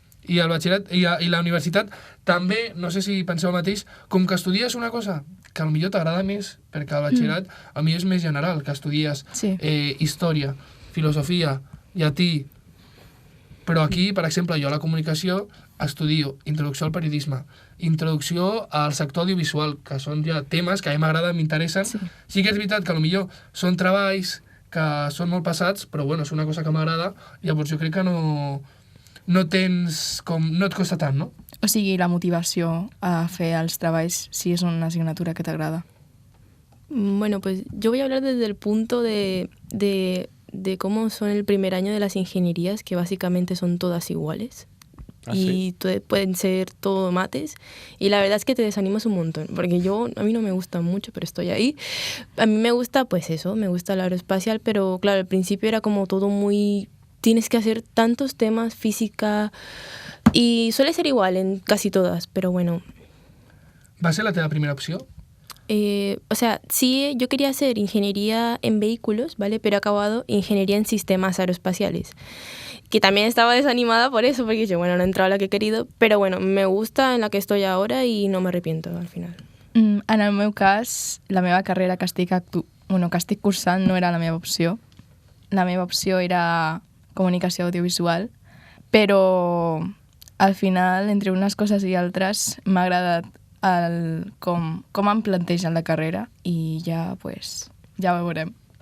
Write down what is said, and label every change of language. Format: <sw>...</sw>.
<ca>I el batxillerat i la universitat també, no sé si penseu el mateix, com que estudies una cosa que potser t'agrada més, perquè el batxillerat potser és més general, que estudies història, filosofia, llatí, però aquí, per exemple, jo a la comunicació estudio introducció al periodisme, introducció al sector audiovisual, que són ja temes que a mi m'agraden, m'interessen. Sí que és veritat que potser són treballs que són molt passats, però bueno, és una cosa que m'agrada, llavors jo crec que no et costa tant, no? O sigui, la motivació a fer els treballs si és una assignatura que t'agrada.</ca> <es>Bueno, pues yo voy a hablar desde el punto de cómo son el primer año de las ingenierías, que básicamente son todas iguales. Y pueden ser todo mates. Y la verdad es que te desanimas un montón, porque a mí no me gusta mucho, pero estoy ahí. A mí me gusta, pues eso, me gusta el aeroespacial, pero claro, al principio era como todo muy... Tienes que hacer tantos temas, física, y suele ser igual en casi todas, pero bueno.</es> <ca>Va ser la teva primera opció?</ca> <es>O sea, sí, yo quería hacer ingeniería en vehículos, ¿vale? Pero he acabado ingeniería en sistemas aeroespaciales, que también estaba desanimada por eso, porque yo, bueno, no he entrado a la que he querido,</es> <ca>però bueno,</ca> <es>me gusta en la que estoy ahora</es> <ca>i no m'arrepiento</ca> <es>al final.</es> <ca>En el meu cas, la meva carrera que estic cursant no era la meva opció. La meva opció era comunicació audiovisual, però al final, entre unes coses i altres, m'ha agradat com em plantegen la carrera i ja, pues, ja ho veurem.</ca>